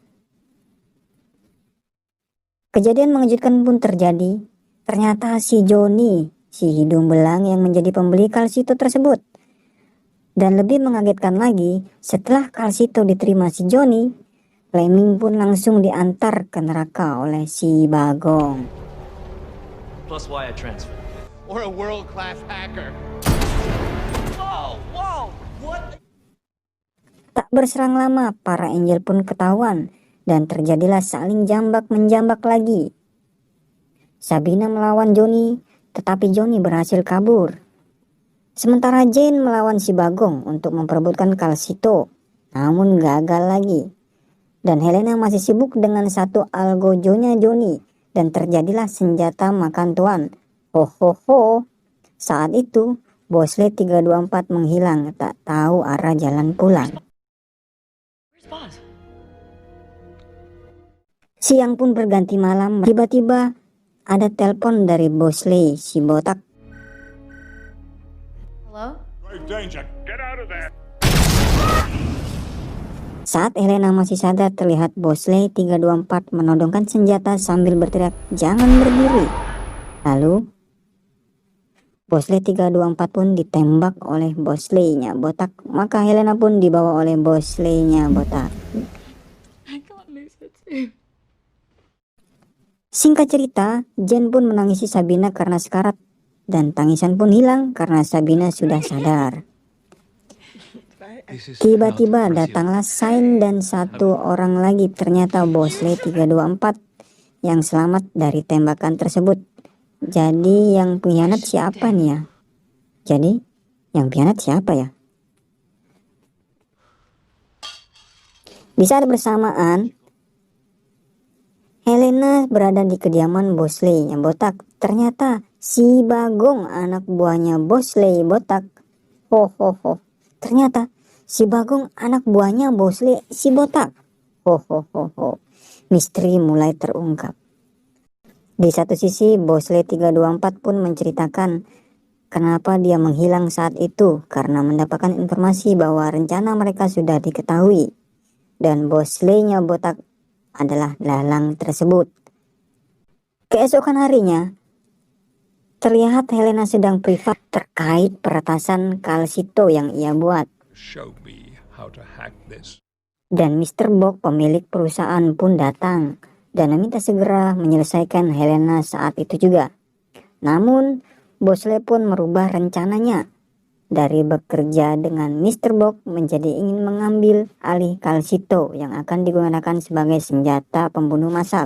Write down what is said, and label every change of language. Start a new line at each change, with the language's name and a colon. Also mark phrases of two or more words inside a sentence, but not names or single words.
Indonesian: Kejadian mengejutkan pun terjadi. Ternyata si Johnny, si hidung belang yang menjadi pembeli Calcito tersebut. Dan lebih mengagetkan lagi, setelah Calcito diterima si Johnny, Fleming pun langsung diantar ke neraka oleh si Bagong.
English: Plus wire transfer. Or a world-class hacker.
Indonesian: Tak berserang lama, para Angel pun ketahuan dan terjadilah saling jambak-menjambak lagi. Sabina melawan Johnny, tetapi Johnny berhasil kabur. Sementara Jane melawan si Bagong untuk memperebutkan Calcito, namun gagal lagi. Dan Helena masih sibuk dengan satu algojonya Johnny, dan terjadilah senjata makan tuan. Ho ho ho. Saat itu, Bosley 324 menghilang, tak tahu arah jalan pulang.
English: Where's Boz?
Indonesian: Siang pun berganti malam, tiba-tiba ada telepon dari Bosley, si botak.
English: Hello? Great danger. Get out of there.
Indonesian: Saat Helena masih sadar, terlihat Bosley 324 menodongkan senjata sambil berteriak, "Jangan berdiri!" Lalu Bosley 324 pun ditembak oleh Bosley-nya botak. Maka Helena pun dibawa oleh Bosley-nya botak.
English: I can't lose it too.
Indonesian: Singkat cerita, Jane pun menangisi Sabina karena sekarat, dan tangisan pun hilang karena Sabina sudah sadar. Tiba-tiba datanglah Sain dan satu orang lagi, ternyata Bosley 324 yang selamat dari tembakan tersebut. Jadi yang pengkhianat siapa nih ya? Jadi yang pengkhianat siapa ya? Di saat bersamaan, Helena berada di kediaman Bosley yang botak. Ternyata si Bagong, anak buahnya Bosley botak. Ho ho ho. Ternyata si Bagong anak buahnya Bosley si botak. Ho ho ho ho. Misteri mulai terungkap. Di satu sisi, Bosley 324 pun menceritakan kenapa dia menghilang saat itu, karena mendapatkan informasi bahwa rencana mereka sudah diketahui dan Bosley-nya botak adalah dalang tersebut. Keesokan harinya, terlihat Helena sedang privat terkait peretasan Calcito yang ia buat.
English: Show me how to hack this.
Indonesian: Dan Mr. Bog, pemilik perusahaan pun datang dan meminta segera menyelesaikan Helena saat itu juga. Namun, Bosley pun merubah rencananya dari bekerja dengan Mr. Bog menjadi ingin mengambil alih Calcito yang akan digunakan sebagai senjata pembunuh massal.